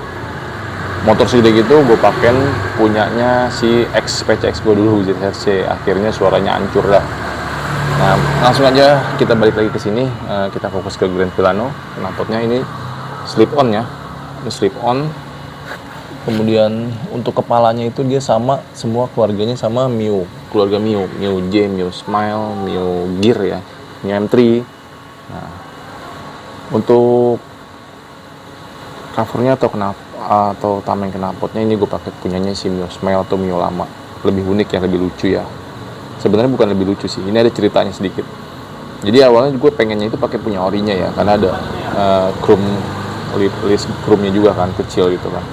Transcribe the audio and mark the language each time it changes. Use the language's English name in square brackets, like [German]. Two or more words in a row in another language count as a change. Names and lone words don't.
[Indonesian] Motor segede gitu gue pakai punyanya si PCX gue dulu, ZRC, akhirnya suaranya hancur dah. Nah, langsung aja kita balik lagi ke sini, kita fokus ke Grand Filano. Knalpotnya ini [English] slip on [Indonesian] ya, ini [English] slip on. [Indonesian] Kemudian untuk kepalanya itu dia sama, semua keluarganya sama Mio, keluarga Mio, Mio J, Mio Smile, Mio Gear ya, Mio M3. Nah, untuk covernya atau tameng knalpotnya ini gue pakai punyanya si Mio Smile atau Mio lama, lebih unik ya, lebih lucu ya. Sebenarnya bukan lebih lucu sih, ini ada ceritanya sedikit. Jadi awalnya gue pengennya itu pakai punya orinya ya, karena ada [English] chrome list [Indonesian] chrome-nya juga kan, kecil gitu kan.